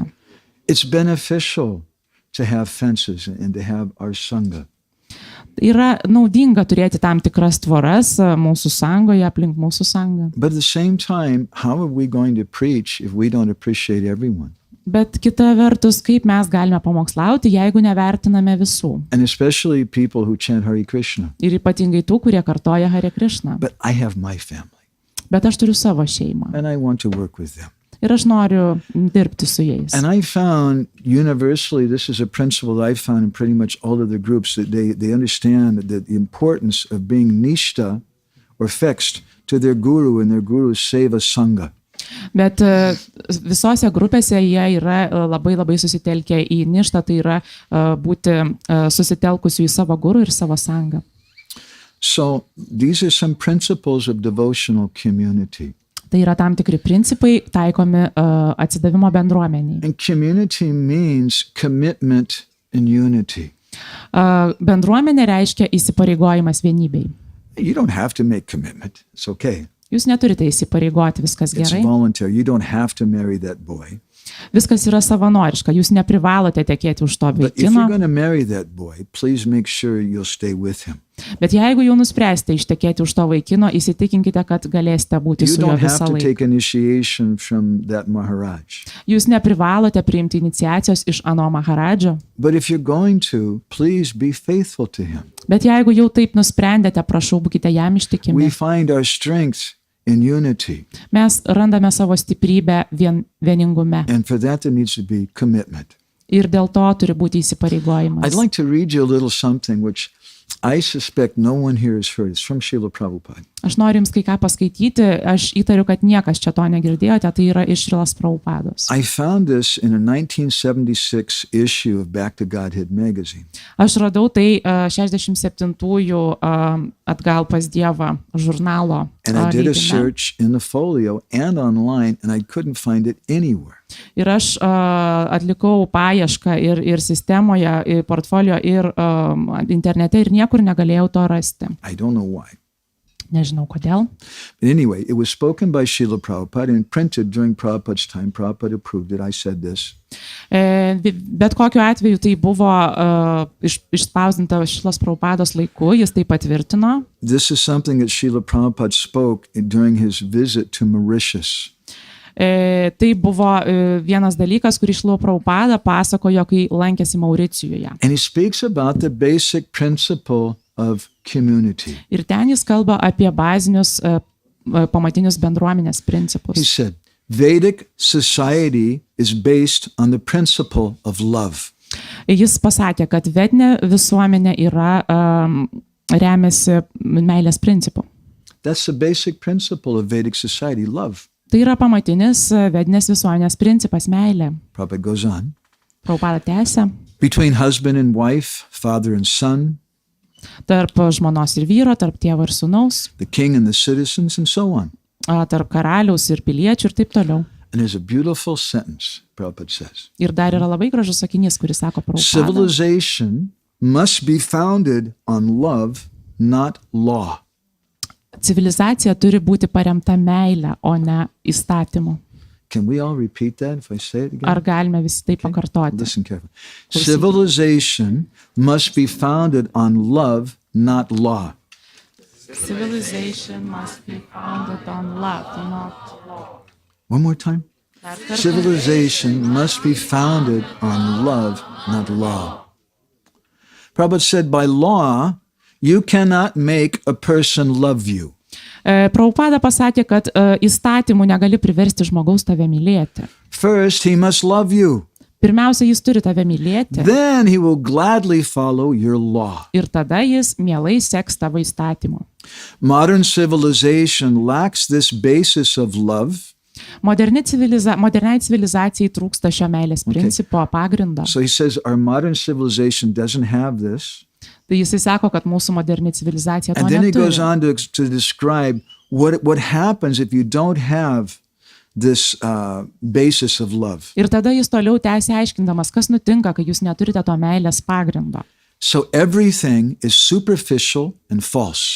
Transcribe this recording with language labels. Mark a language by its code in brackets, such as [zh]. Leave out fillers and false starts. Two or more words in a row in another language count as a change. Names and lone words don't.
[en] It's beneficial to have fences and to have our sangha. [lt] Yra naudinga turėti tam tikras tvoras mūsų sangoje, aplink mūsų sangą. [en] But at the same time, how are we going to preach if we don't appreciate everyone? [lt] Bet kita vertus, kaip mes galime pamokslauti, jeigu nevertiname visų. [en] And especially people who chant Hare Krishna. [lt] Ir ypatingai tų, kurie kartoja Hare Krishna. [en] But I have my family. [lt] Bet aš turiu savo šeimą. [en] And I want to work with them. [lt] Ir aš noriu dirbti su jais. [en] And I found universally, this is a principle that I found in pretty much all of the groups, that they understand that the importance of being nishta or fixed to their guru and their guru's [sa] सेवा संघ. [lt] Bet visose grupėse jie yra labai susitelkę į ništą, tai yra būti susitelkusių į savo guru ir savo sangą. [en] So these are some principles of devotional community. [lt] Tai yra tam tikri principai taikomi atsidavimo bendruomeniai. [en] And community means commitment and unity. [lt] Bendruomenė reiškia įsipareigojimas vienybei. [en] You don't have to make commitment. It's okay. [lt] Jūs neturite įsipareigoti, viskas [en] It's [lt] gerai. [en] voluntary. You don't have to marry that boy. [lt] Viskas yra savanoriška, jūs neprivalote tekėti už to [en] But if you're [lt] vaikino. [en] going to marry that boy, please make sure you'll stay with him. [lt] Bet jeigu jau nuspręsite ištekėti už to vaikino, įsitikinkite, kad galėsite būti [en] You [lt] su juo [en] don't have [lt] visą [en] to [lt] laiką. [en] take initiation from that Maharaj. [lt] Jūs neprivalote priimti iniciacijos iš ano Maharadžo. [en] But if you're going to, please be faithful to him. [lt] Bet jeigu jau taip nusprendėte, prašau, būkite jam ištikimi. [en] We find our strength in unity. [lt] Mes randame savo stiprybę vieningume. [en] And for that, there needs to be commitment. [lt] Ir dėl to turi būti įsipareigojimas. [en] I'd like to read you a little something which I suspect no one here has heard. It's from Srila Prabhupada. [lt] Aš noriu jums kai ką paskaityti, aš įtariu, kad niekas čia to negirdėjote, tai yra iš Srilas Prabhupados. [en] I found this in a 1976 issue of Back to Godhead magazine. [lt] Aš radau tai 67-ųjų atgal pas Dievą žurnalo [en] And I did a [lt] leidime. [en] search in the folio and online, and I couldn't find it anywhere. [lt] Ir aš atlikau paiešką ir sistemoje, ir portfolio, ir internete, ir niekur negalėjau to rasti. [en] I don't know why. [lt] Nežinau kodėl. [en] But anyway, it was spoken by Srila Prabhupada and printed during Prabhupada's time. Prabhupada approved it. I said this. [lt] Bet kokiu atveju tai buvo išspausdinta Srilas Prabhupados laiku, jis tai patvirtino. [en] This is something that Srila Prabhupada spoke during his visit to Mauritius. [lt] Tai buvo vienas dalykas, kurį Srila Prabhupada pasakojo, kai lankėsi Mauricijuje. [en] And he speaks about the basic principle of community. [lt] Ir ten jis kalba apie bazinius pamatinius bendruomenės [en] He [lt] principus. [en] said, Vedic society is based on the principle of love. [lt] Jis pasakė, kad vedinė visuomenė yra remiasi meilės principu. [en] That's the basic principle of Vedic society, love. [lt] Tai yra pamatinis vedinės visuomenės principas - meilė. [en] Prabhupada goes on. [lt] Prabhupada tęsia. [en] Between husband and wife, father and son, [lt] Tarp žmonos ir vyro, tarp tėvo ir sūnaus, [en] the king and the citizens, and so on. [lt] tarp karaliaus ir piliečių ir taip toliau. [en] And there's a beautiful sentence, Prabhupada says. [lt] Ir dar yra labai gražus sakinys, kuris sako Prabhupada. [en] Civilization must be founded on love, not law. [lt] Civilizacija turi būti paremta meilė, o ne įstatymu. [en] Can we all repeat that if I say it again? [lt] Ar galime visi tai pakartoti? [en] Listen carefully. Civilization must be founded on love, not law. Civilization must be founded on love, not law. One more time. Civilization must be founded on love, not law. Prabhupada said, by law, you cannot make a person love you. [lt] Prabhupada pasakė, kad įstatymų negali priversti žmogaus tave mylėti. [en] First, he must love you. [lt] Pirmiausia, jis turi tave mylėti. [en] Then he will gladly follow your law. [lt] Ir tada jis mielai seks tavo įstatymu. [en] Modern civilization lacks this basis of love. [lt] Moderniai civilizacijai trūksta šio meilės principo pagrindo. [en] So he says our modern civilization doesn't have this. [lt] Tai jisai sako, kad mūsų moderni civilizacija to [en] And then he goes [lt] neturi. [en] on to describe what happens if you don't have this basis of love. [lt] Ir tada jis toliau tęsia aiškindamas, kas nutinka, kai jūs neturite to meilės pagrindo. [en] So everything is superficial and false.